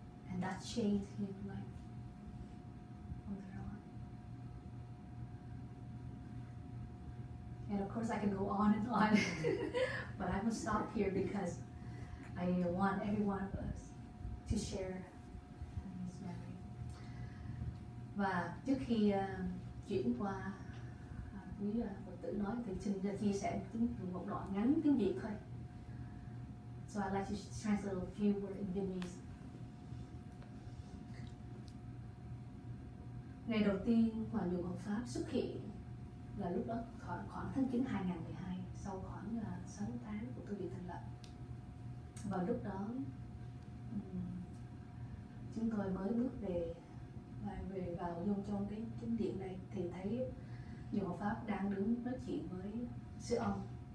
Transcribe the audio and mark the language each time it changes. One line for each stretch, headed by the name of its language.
English: And that changed his life from there on. And of course I can go on and on, but I'm gonna stop here because I want every one of us to share his memory.
Vietnamese: Và trước khi chuyển qua quý Phật tử nói thì xin chia sẻ một đoạn ngắn tiếng Việt thôi.
English: So I'd like to translate a few words in Vietnamese.
Vietnamese: Ngày đầu tiên mà Nhuan học Pháp xuất hiện là lúc đó khoảng tháng 9 2012, sau khoảng 6 tháng của tôi bị thành lập. Và lúc đó chúng tôi mới bước về vào vô trong cái chính điện này thì thấy Nhuan học Pháp đang đứng nói chuyện với sư ông.